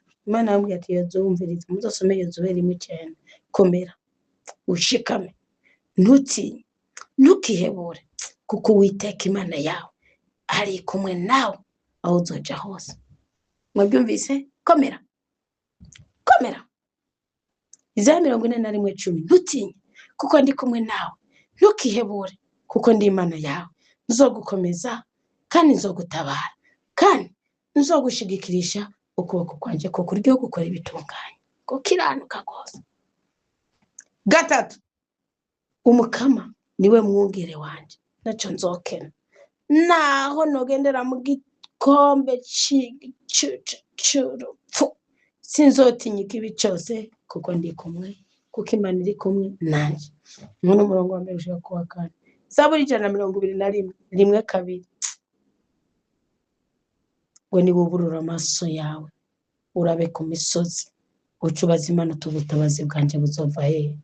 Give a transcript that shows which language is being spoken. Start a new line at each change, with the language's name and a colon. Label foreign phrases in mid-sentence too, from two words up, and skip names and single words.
Rundi: Imana yambwiye ati Yozuwe muzosome Yozuwe 1:9 komera ushikame ntutinye ntukihebure kuko Uwiteka Imana yawe ari kumwe nawe aho uzoja hose. Mwabyumvise? Komera Izaya 41:10 ntutinye kuko ndi kumwe nawe ntukihebure kuko ndi Imana yawe nzogukomeza kandi nzogutabara kandi nzogushigikirisha ukuboko kwanje ko kuryo gukora ibitunganye ko kiranuka gose. 3 umukama niwe mwungere wanje naco nzokena naho nogendera mu gikombe c'urupfu sinzotinya ikibi cyose kuko ndi kumwe kuko Imana iri kumwe nanje. None umurongo wa mbere ushaka kuwa kane Zaburi 121 1-2 ngo niba uburura amaso yawe urabe ku misozi ucubaza Imana uti ubutabazi bwanjye buzova hehe?